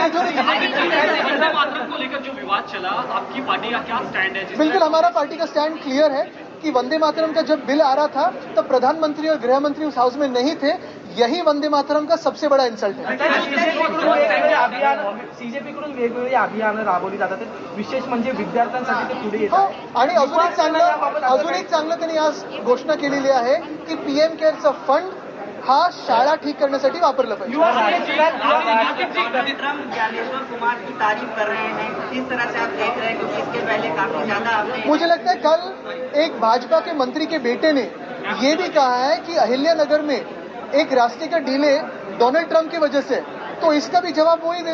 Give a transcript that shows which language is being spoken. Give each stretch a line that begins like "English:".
Hindi: वंदे मातरम को लेकर जो विवाद चला, आपकी पार्टी का क्या स्टैंड है? बिल्कुल हमारा पार्टी का स्टैंड क्लियर है कि वंदे मातरम का जब बिल आ रहा था तब प्रधानमंत्री और गृह मंत्री उस हाउस में नहीं थे. यही वंदे मातरम का सबसे बड़ा इन्सल्ट है.
Marathi: सीजेपीकडून वेगवेगळी अभियानं राबवली जातात. विशेष म्हणजे विद्यार्थ्यांसाठी ते पुढे हो, येतात. आणि अजून एक चांगलं त्यांनी आज घोषणा केलेली आहे की पीएम केअरचा फंड हा शाळा ठीक करण्यासाठी वापरला पाहिजे.
Hindi: ज्ञानेश्वर कुमार की तारीफ कर रहे हैं, किस तरह से आप देख रहे हैं, क्योंकि इसके पहले काफी ज्यादा मुझे लगता है कल एक भाजपा के मंत्री के बेटे ने ये भी कहा है कि अहिल्यानगर में एक रास्ते का डीले डोनाल्ड ट्रंप की वजह से, तो इसका भी जवाब वही दे।